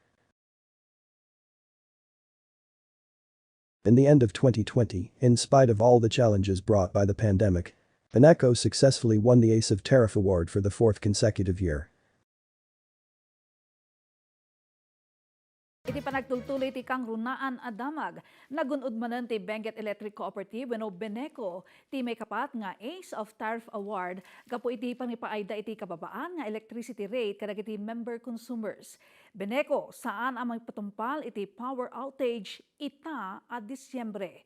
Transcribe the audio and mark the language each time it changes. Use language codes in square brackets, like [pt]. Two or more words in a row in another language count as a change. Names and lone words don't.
[en] In the end of 2020, in spite of all the challenges brought by the pandemic, BENECO successfully won the Ace of Tariff Award for the 4th consecutive year. [ilo] Iti panagtultuloy ti kang runaan adamag. Nagunod manan ti Benguet Electric Cooperative wenno BENECO ti may kapat nga [en] Ace of Tariff Award [ilo] gapo iti pangipaayda iti kababaan nga [en] electricity rate [ilo] kadagiti [en] member consumers. [ilo] BENECO saan ang magpatumpal iti power outage ita a Disyembre.